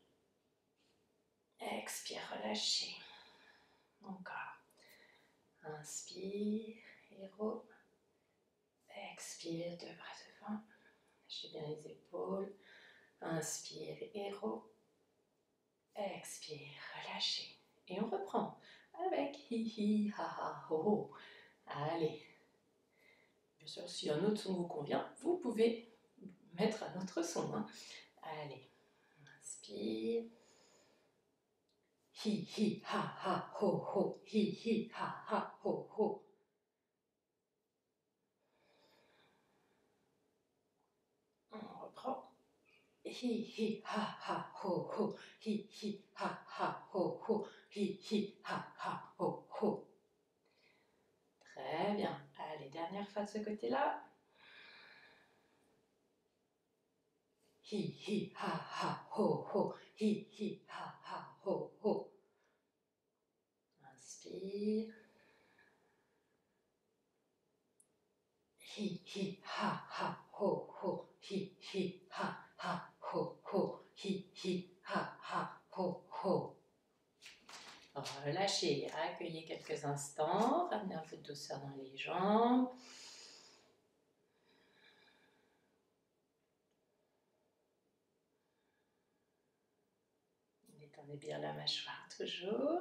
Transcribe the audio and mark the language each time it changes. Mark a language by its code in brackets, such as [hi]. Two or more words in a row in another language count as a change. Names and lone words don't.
[fr] Expire, relâchez. Encore. Inspire, héros. Expire, 2 bras devant. Lâchez bien les épaules. Inspire, héros. Expire, relâchez. Et on reprend avec hi hi ha ha ho ho. Allez. Bien sûr, si un autre son vous convient, vous pouvez mettre un autre son. Hein. Allez. Inspire. Hi hi ha ha ho ho. Hi hi ha ha ho ho. On reprend. Hi hi ha ha ho ho. Hi hi ha ha ho ho. Hi hi ha ha ho ho. Très bien. Allez, dernière fois de ce côté-là. Hi hi ha ha ho ho. Hi hi ha ha ho ho. Inspire. Hi hi ha ha ho ho. Hi hi ha ha ho ho. Hi hi ha ha ho ho. Relâchez, accueillez quelques instants, ramenez un peu de douceur dans les jambes. Détendez bien la mâchoire toujours.